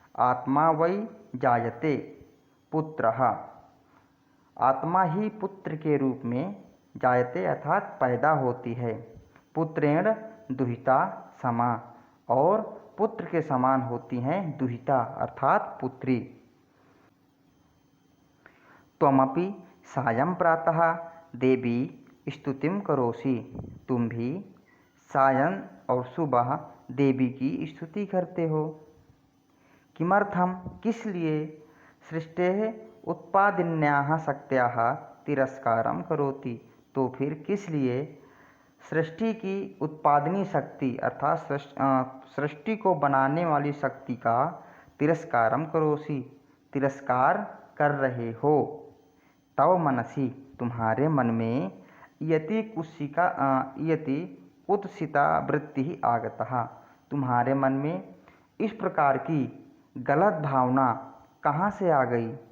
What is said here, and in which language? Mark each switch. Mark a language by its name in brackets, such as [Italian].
[Sanskrit] आत्मा वै जायते पुत्रः। [Hindi] आत्मा ही पुत्र के रूप में जायते अर्थात पैदा होती है। [Sanskrit] पुत्रेण दुहिता समा, [Hindi] और पुत्र के समान होती हैं दुहिता अर्थात पुत्री। [Sanskrit] त्वमपि सायं प्रातः देवी स्तुतिं करोसि। [Hindi] तुम भी सायं और सुबह देवी की स्तुति करते हो। [Sanskrit] किमर्थम [Hindi] किस लिए? [Sanskrit] सृष्टेः उत्पादिन्याः शक्त्याः तिरस्कारं करोति। [Hindi] तो फिर किस लिए सृष्टि की उत्पादनी शक्ति अर्थात सृष्टि को बनाने वाली शक्ति का [Sanskrit] तिरस्कारम करोसि, [Hindi] तिरस्कार कर रहे हो। [Sanskrit] तव मनसि, [Hindi] तुम्हारे मन में [Sanskrit] इयति कुत्सिता वृत्ति आगतः, [Hindi] तुम्हारे मन में इस प्रकार की गलत भावना कहाँ से आ गई?